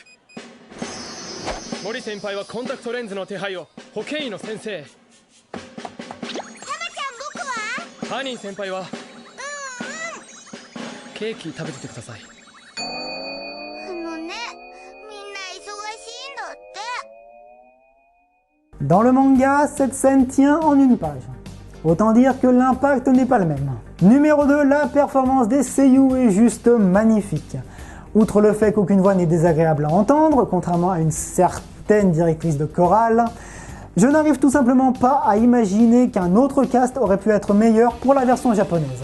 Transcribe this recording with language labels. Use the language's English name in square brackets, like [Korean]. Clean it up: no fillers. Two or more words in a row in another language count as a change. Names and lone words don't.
[Japanese] 森先輩はコンタクトレンズの手配を保健医の先生へ。ハニー先輩はケーキ食べててください。みんな忙しいんだって。 [French] Dans le manga, cette scène tient en une page. Autant dire que l'impact n'est pas le même. Numéro 2, la performance des seiyuu est juste magnifique. Outre le fait qu'aucune voix n'est désagréable à entendre, contrairement à une certaine directrice de chorale, je n'arrive tout simplement pas à imaginer qu'un autre cast aurait pu être meilleur pour la version japonaise.